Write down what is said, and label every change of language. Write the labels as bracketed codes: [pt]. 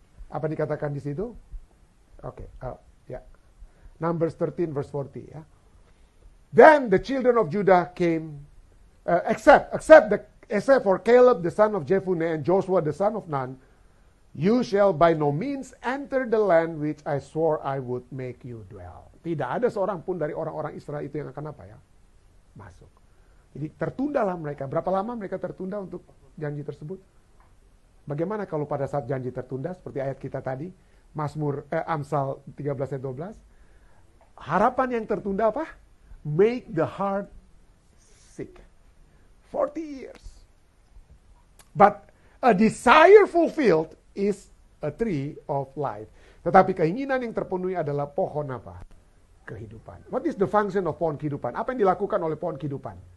[id] Apa dikatakan di situ? Okay. Yeah. [en] Numbers 13, verse 40. [id] Ya. [en] Then the children of Judah came, except for Caleb the son of Jephunneh and Joshua the son of Nun, you shall by no means enter the land which I swore I would make you dwell. [id] Tidak ada seorang pun dari orang-orang Israel itu yang akan apa ya? Masuk. Jadi tertundalah mereka. Berapa lama mereka tertunda untuk janji tersebut? Bagaimana kalau pada saat janji tertunda, seperti ayat kita tadi, Amsal 13 ayat 12, harapan yang tertunda apa? [en] Make the heart sick. 40 years. But a desire fulfilled is a tree of life. [id] Tetapi keinginan yang terpenuhi adalah pohon apa? Kehidupan. [en] What is the function of [id] pohon kehidupan? Apa yang dilakukan oleh pohon kehidupan?